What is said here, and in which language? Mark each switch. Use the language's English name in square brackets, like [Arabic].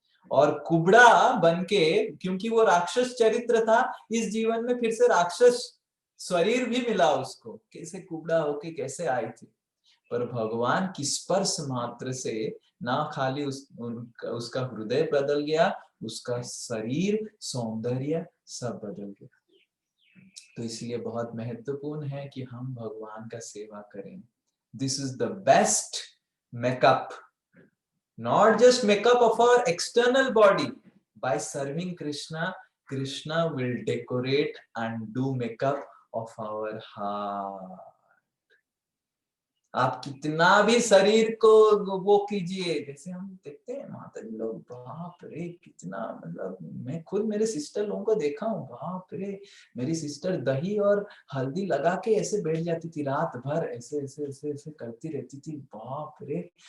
[Hindi] और कुबड़ा बनके, क्योंकि वो राक्षस चरित्र था, इस जीवन में फिर से राक्षस शरीर भी मिला उसको, कैसे कुबड़ा होके कैसे आई थी। पर भगवान की स्पर्श मात्र से ना खाली उसका हृदय बदल गया, उसका शरीर, सौंदर्य सब बदल गया। तो इसलिए बहुत महत्वपूर्ण है कि हम भगवान का सेवा करें। [English] This is the best makeup, not just makeup of our external body. By serving Krishna, Krishna will decorate and do makeup of our heart. [Hindi] आप कितना भी शरीर को वो कीजिए, जैसे हम देखते हैं माता जी लोग, बाप रे कितना, मतलब मैं खुद मेरे सिस्टर लोगों को देखा हूँ, बाप रे मेरी सिस्टर दही और हल्दी लगा के ऐसे बैठ जाती थी रात भर, ऐसे ऐसे ऐसे ऐसे करती रहती थी, बाप रे।